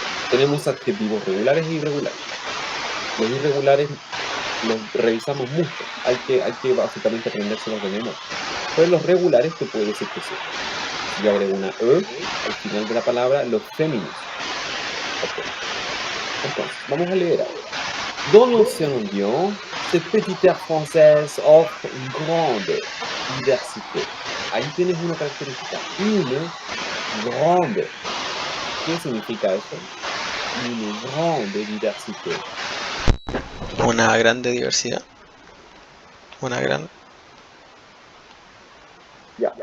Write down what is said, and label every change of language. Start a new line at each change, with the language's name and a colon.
Spanish: Tenemos adjetivos regulares e irregulares. Los irregulares los revisamos mucho, hay que básicamente aprendérselos de memoria. Pero los regulares te puedo decir que sí. Si yo agrego una E al final de la palabra, los féminos. Ok. Entonces, vamos a leer ahora.
French: Dans l'océan Indien, cette petite terre française offre une grande diversité.
Spanish: Ahí tienes una característica,
French: une grande.
Spanish: ¿Qué significa eso?
French: Une grande diversité.
Spanish: Una grande diversidad. Una gran. Ya.